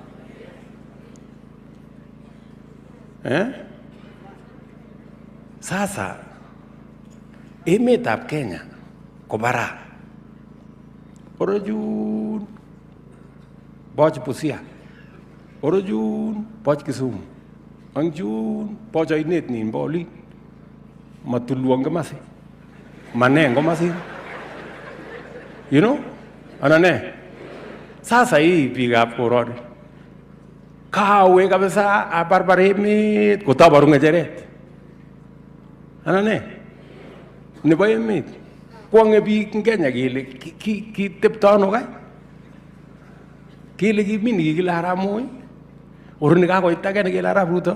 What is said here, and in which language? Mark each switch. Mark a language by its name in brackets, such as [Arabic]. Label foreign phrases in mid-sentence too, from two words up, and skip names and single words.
[Kalenjin] Sasa emetab Kenya ko bara. Orojun boch Busia. Orojun boch Kisumu. Angjun boch ainet nin boli. Matuluang kamasi. Maneng kamasi. [English] You know? [Kalenjin] Anane. [Swahili] Sasa hii [Kalenjin] biikab koroni. Kawe kabisa abarbar emet kotabaru ngecheret. Anane. Nebo emet. Kwange biik ing Kenya kele kitepto ano kai? Kele kimi nikikile Arap Moi. Oroni kakoit age nekile Arap Ruto.